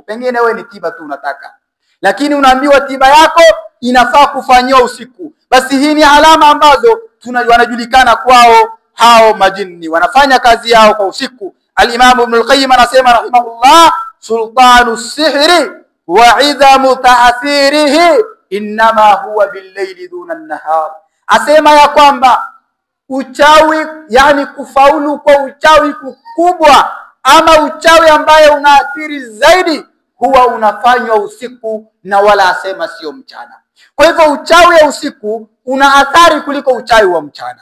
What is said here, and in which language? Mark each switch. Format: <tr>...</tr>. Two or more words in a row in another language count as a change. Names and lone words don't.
<sw>Pengine wewe ni tiba tu unataka, lakini unaambiwa tiba yako inafaa kufanywa usiku. Basi hii ni alama ambazo wanajulikana kwao hao majini, wanafanya kazi yao kwa usiku.</sw> <ar>Al-Imam Ibn al-Qayyim anasema رحمه الله، سلطان السحر وعظم تأثيره إنما هو بالليل دون النهار.</ar> <sw>Asema ya kwamba uchawi, yani kufaulu kwa uchawi kukubwa ama uchawi ambaye unaathiri zaidi, huwa unafanywa usiku na wala asema sio mchana. Kwa hivyo uchawi wa usiku una athari kuliko uchawi wa mchana.</sw>